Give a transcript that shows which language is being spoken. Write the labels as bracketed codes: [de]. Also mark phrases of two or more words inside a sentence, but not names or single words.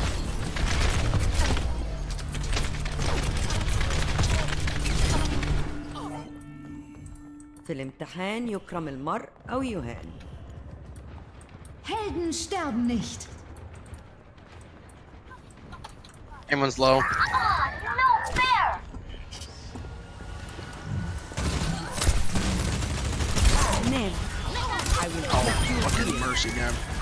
[ar] في الامتحان يكرم المرء أو يهان. [de] Helden sterben nicht. [en] Hammer's low. No fair. Never. I will Oh, fucking mercy, man.